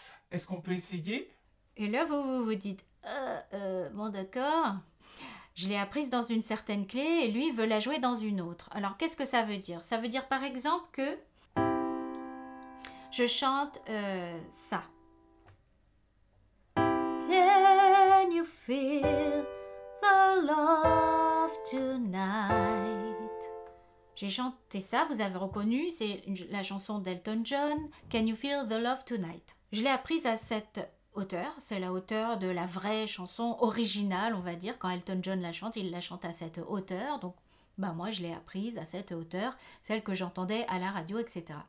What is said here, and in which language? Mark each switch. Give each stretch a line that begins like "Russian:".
French: Est-ce qu'on peut essayer? Et là, vous dites bon, d'accord. Je l'ai apprise dans une certaine clé et lui veut la jouer dans une autre. Alors, qu'est-ce que ça veut dire? Ça veut dire par exemple que je chante ça.
English: Can you feel the love tonight?
French: J'ai chanté ça, vous avez reconnu, c'est la chanson d'Elton John,
English: Can you feel the love tonight?
French: Je l'ai apprise à cette hauteur, c'est la hauteur de la vraie chanson originale, on va dire. Quand Elton John la chante, il la chante à cette hauteur, donc moi je l'ai apprise à cette hauteur, celle que j'entendais à la radio, etc.